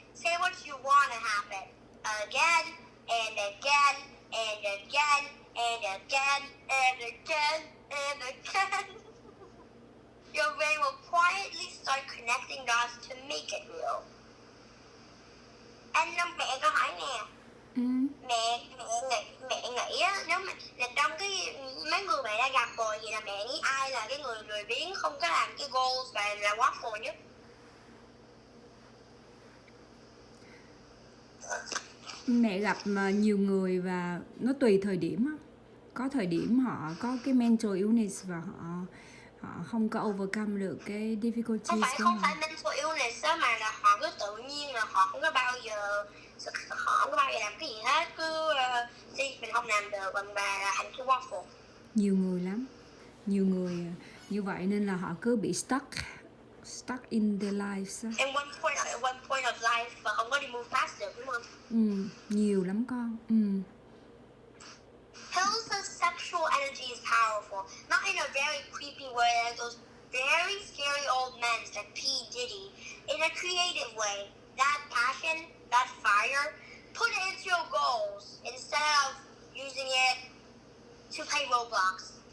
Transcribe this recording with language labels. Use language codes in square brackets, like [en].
[en] Say what you want to happen. Again, and again, and again, and again, and again, and again. Your brain will quietly start connecting dots to make it real. [vi] Anh Năm, mẹ có hỏi nè. Mẹ nghĩ á, nếu mà là trong cái mấy người mẹ đã gặp rồi, vậy là mẹ nghĩ ai là cái người lười biếng không có làm cái goals và là waffle nhất? Mẹ gặp mà nhiều người và nó tùy thời điểm á. Có thời điểm họ có cái mental illness và họ không có overcome được cái difficulties Không của họ. phải mental illness á, mà là họ cứ tự nhiên là họ không có bao giờ làm cái gì hết, cứ mình không làm được và là thành cái waffle. Nhiều người lắm, nhiều người như vậy nên là họ cứ bị [en] stuck in their lives. At one point of life [vi] và không có đi [en] move past [vi] được, đúng không? Nhiều lắm con. [en] Hill's sexual energy is powerful, not in a very creepy way like those very scary old men like P. Diddy, in a creative way. That passion, that fire, put it into your goals instead of using it to play Roblox.